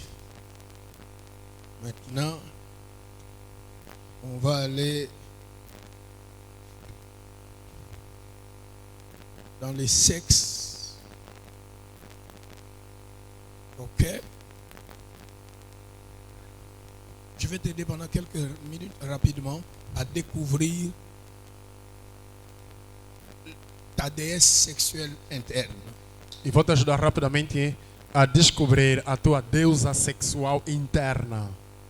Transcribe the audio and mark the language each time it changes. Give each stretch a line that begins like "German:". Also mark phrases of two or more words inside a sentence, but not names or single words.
French: Maintenant, on va aller dans les sexes. Ok. Je vais t'aider pendant quelques minutes rapidement à découvrir ta déesse sexuelle interne.
Portuguese: E vou te ajudar rapidamente a descobrir a tua deusa sexual interna.